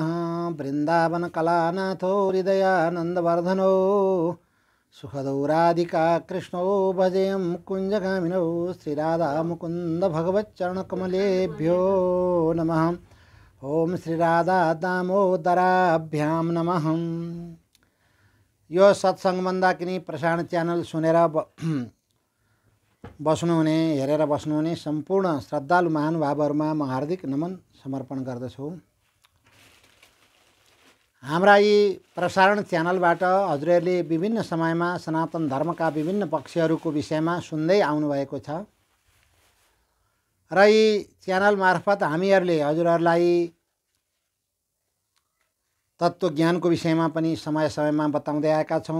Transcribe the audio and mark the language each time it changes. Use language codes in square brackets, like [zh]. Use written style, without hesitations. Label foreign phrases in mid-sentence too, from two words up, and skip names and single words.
[sa] वृंदावन कलानाथो हृदयानंदवर्धनो सुखदौ राधिका कृष्णो भजेयं कुंजगामिनो श्रीराधा मुकुंद भगवच्चरणकमलेभ्यो नमः। ओम श्रीराधा दामोदराभ्यां नमः। [ne] यो सत्संग मन्दाकिनी प्रसारण च्यानल सुनेर बस्नुहुने हेरेर बस्नुहुने सम्पूर्ण श्रद्धालु महानुभावहरुमा म हार्दिक नमन समर्पण गर्दछु। हाम्रा यी प्रसारण च्यानलबाट हजुरहरूले विभिन्न समयमा सनातन धर्मका विभिन्न पक्षहरूको विषयमा सुन्दै आउनु भएको छ र यी च्यानल मार्फत हामीहरूले हजुरहरूलाई तत्त्व ज्ञानको विषयमा पनि समय समयमा बताउँदै आएका छौं।